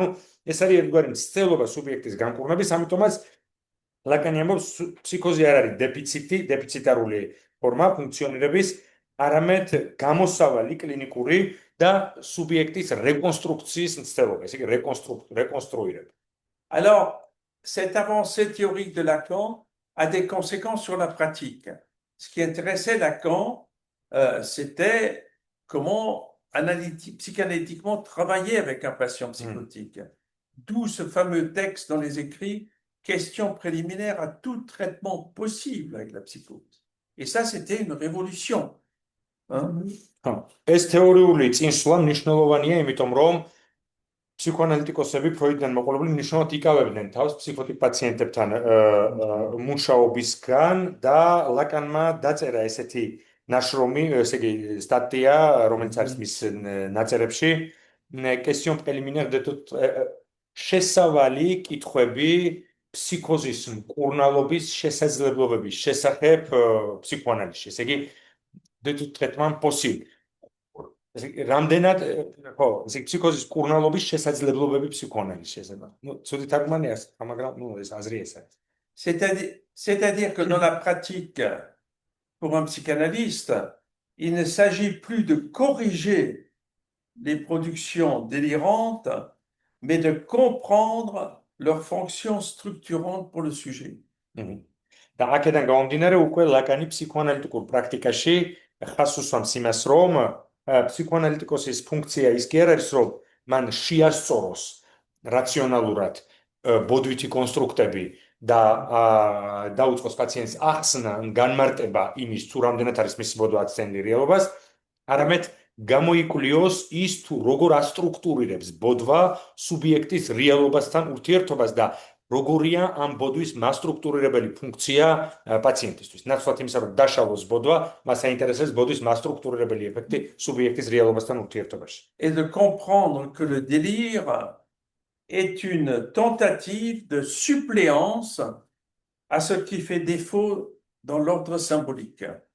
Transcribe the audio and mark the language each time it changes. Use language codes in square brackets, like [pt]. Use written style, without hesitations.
[ka] ანუ ეს არის ერთგვარი მცდელობა სუბიექტის განკურნების, ამიტომაც ლაკანი ამბობს ფსიქოზი არ არის დეფიციტარული ფორმა ფუნქციონირების, არამედ გამოსავალი კლინიკური და სუბიექტის რეკონსტრუქციის მცდელობა, ესე იგი რეკონსტრუირება. [fr] Alors, cette avancée théorique de Lacan a des conséquences sur la pratique. Ce qui intéressait Lacan, c'était comment psychanalytiquement travailler avec un patient psychotique. D'où ce fameux texte dans les écrits, question préliminaire à tout traitement possible avec la psychose. Et ça, c'était une révolution. [ka] ეს თეორიული წინსვლა მნიშვნელოვანია, იმიტომ რომ ფსიქოანალიტიკოსები ფროიდიდან მოყოლებული მნიშვნელოვნად იკავებდნენ თავს ფსიქოტიკ პაციენტებთან მუშაობისგან და ლაკანმა დაწერა ესეთი ნაშრომი, ესე იგი სტატია, რომელიც არის მის ნაწერებში, [fr] question préliminaire de toute [ka] შესავალი კითხვები ფსიქოზის მკურნალობის შესაძლებლობების შესახებ ფსიქოანალიზში, ესე იგი [fr] de tout traitement possible. [ka] რამდენად ხო, ესე ფსიქოზის მკურნალობის შესაძლებლობები ფსიქოანალიზში ესება. ცუდი თარგმანია, მაგრამ ეს აზრი ეს არის. [fr] C'est-à-dire que dans la pratique, pour un psychanalyste, il ne s'agit plus de corriger les productions délirantes, mais de comprendre leurs fonctions structurantes pour le sujet. [ka] და აქედან გამომდინარე უკვე ლაკანი ფსიქოანალიტიკურ პრაქტიკაში ხას უსვამს იმას, რომ ფსიქოანალიტიკოსის ფუნქცია ის კი არ არის, რომ მან შეასწოროს რაციონალურად ბოდვითი კონსტრუქტები და დაუწყოს პაციენტს ახსნა ან განმარტება იმის, თუ რამდენად არის მისი ბოდვა აცდენილი რეალობას, არამედ გამოიკვლიოს ის, თუ როგორ ასტრუქტურირებს ბოდვა სუბიექტის რეალობასთან ურთიერთობას და როგორია ამ ბოდვის მასტრუქტურირებელი ფუნქცია პაციენტისთვის. ნაცვლად იმისა, რომ დაშალოს ბოდვა, მას აინტერესებს ბოდვის მასტრუქტურირებელი ეფექტი სუბიექტის რეალობასთან ურთიერთობაში. [fr] Et de comprendre que le délire est une tentative de suppléance à ce qui fait défaut dans l'ordre symbolique.